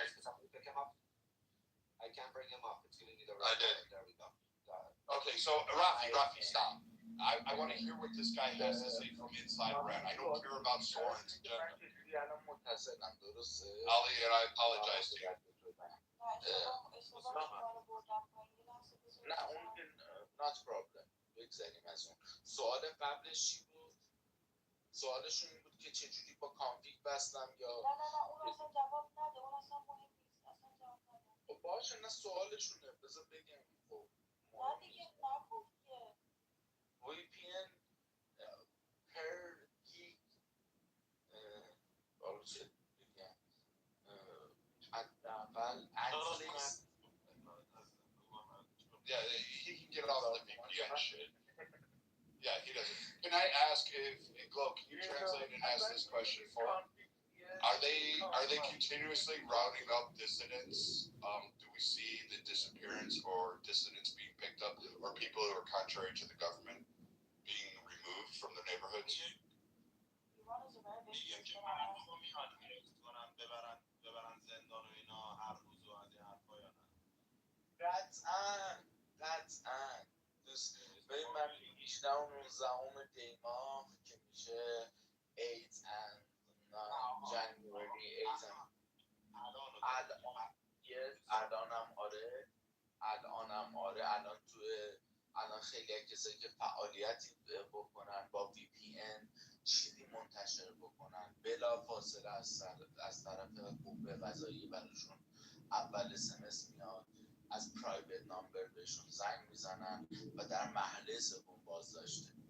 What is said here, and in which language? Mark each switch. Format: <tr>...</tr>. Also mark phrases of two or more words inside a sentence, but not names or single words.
<en>Can somebody pick him up? I can't bring him up. It's going to need a I did. There we go. Okay, so Rafi, stop. I want to hear what this guy has to say from inside Iran. I don't care about Soren's agenda. Ali, and I apologize to you.</en> <fa>نه اون</fa> <en>not problem.</en> <fa>بگذاریم از اون. سوال قبلش چی بود؟ سوالشون این بود که چجوری با کانفیگ بستم یا نه اون اصلا جواب نده. اون اصلا مهم نیست. اصلا جواب نده. خب باشه، نه سوالشونه، بذار بگم. خب نه دیگه نگو که</fa> <en>VPN per gig</en> <fa>حالا چه بگم حداقل</fa> <en>at least Yeah, he can get all the VPN shit. Yeah, he doesn't. Can I ask Glo, can you translate and ask this question for him? Are they continuously rounding up dissidents? Do we see the disappearance or dissidents being picked up, or people who are contrary to the government being removed from the neighborhoods? Iran is a very big</en> <fa>ببرن زندان و اینا هر روز و از این حرفا یا نه؟ قطعا ببین من 18 و 19 دی ماه که میشه</fa> <en>8 and 9 January 8 and</en> <fa>الان خیلی از کسایی که فعالیتی بکنن با VPN چیزی منتشر بکنن بلا فاصله از طرف قوه قضاییه براشون اول SMS میاد از</fa> <en>private number</en> <fa>بهشون زنگ میزنن و در محله سوم بازداشته.</fa>